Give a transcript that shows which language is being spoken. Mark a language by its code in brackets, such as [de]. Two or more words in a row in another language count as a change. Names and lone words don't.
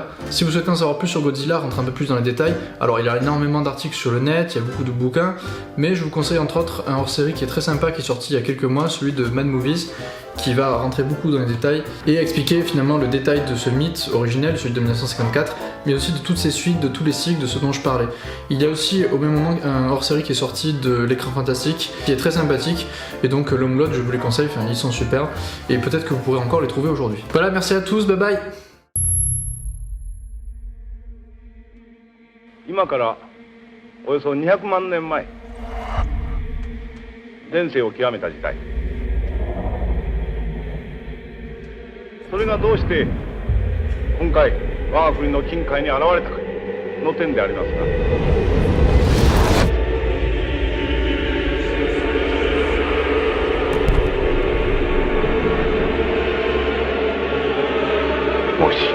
[fr] Si vous souhaitez en savoir plus sur Godzilla, rentrer un peu plus dans les détails, alors il y a énormément d'articles sur le net, il y a beaucoup de bouquins, mais je vous conseille entre autres un hors-série qui est très sympa, qui est sorti il y a quelques mois, celui de Mad Movies, qui va rentrer beaucoup dans les détails et expliquer finalement le détail de ce mythe originel, celui de 1954, mais aussi de toutes ces suites, de tous les cycles de ce dont je parlais. Il y a aussi au même moment un hors-série qui est sorti de l'écran fantastique, qui est très sympathique, et donc Longload, je vous les conseille, enfin, ils sont super, et peut-être que vous pourrez encore les trouver aujourd'hui. Voilà, merci à tous, [en] bye bye. [ja] 今からおよそ200万年前、前世を極めた時代、それがどうして今回我が国の近海に現れたかの点でありますが、もし